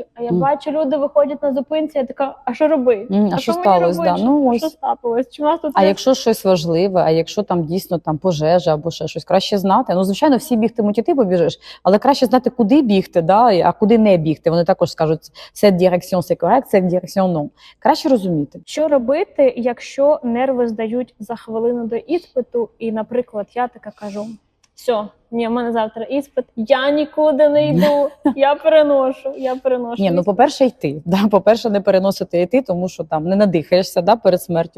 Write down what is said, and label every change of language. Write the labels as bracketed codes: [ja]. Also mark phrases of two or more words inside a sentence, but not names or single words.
[uk] А я бачу, люди виходять на зупинці, я така, а що робити? А що мені сталося? робити? Да. Ну, Що ось. сталося? Чи у нас тут А якщо щось важливе, а якщо там дійсно там пожежа або ще щось, краще знати. Ну, звичайно, всі бігтимуть, і ти побіжиш, але краще знати, куди бігти, да, а куди не бігти. Вони також скажуть, [fr] cette direction c'est correct, cette direction non. [uk] Краще розуміти. Що робити, якщо нерви здають за хвилину до іспиту, і, наприклад, я така кажу, все, ні, в мене завтра іспит, я нікуди не йду, я переношу. Ні, ну, по-перше, йти. Да? По-перше, не переносити йти, тому що там не надихаєшся, да, перед смертю.